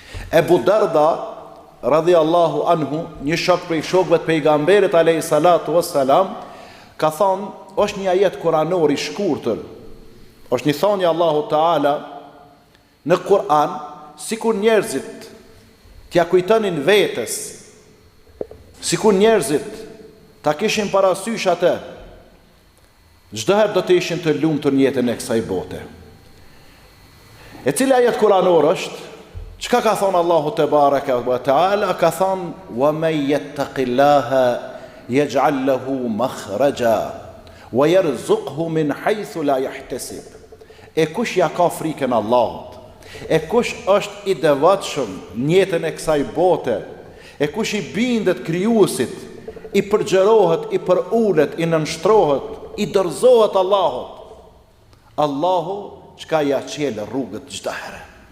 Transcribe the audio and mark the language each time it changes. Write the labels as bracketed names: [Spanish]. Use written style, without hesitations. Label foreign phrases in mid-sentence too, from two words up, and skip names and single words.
[Albanian] Ebu Darda [Arabic] رضي الله عنه, [Albanian] një shok prej shokëve të pejgamberit [Arabic] عليه الصلاة والسلام, [Albanian] ka thonë, është një ajet kuranor i shkurtër, është një thonjë Allahu Teala në Kur'an, sikur njerëzit t'ja kujtonin vetes, sikur njerëzit ta kishin parasysh atë, çdo herë do të ishin të lumtur në jetën e kësaj bote. E cila ajet kuranor është? Çka ka thonë Allahu [Arabic] تبارك وتعالى? [Albanian] Ka thonë: [Arabic] "ومن يتق الله يجعل له مخرجا ويرزقه من حيث لا يحتسب." [Albanian] E kush ja ka frikën Allahut, e kush është i devotshëm në jetën e kësaj bote, e kush i bindet krijuesit, i përgjërohet, i përulet, i nënshtrohet, i dorëzohet Allahut, Allahu çka ja çel rrugët çdo herë.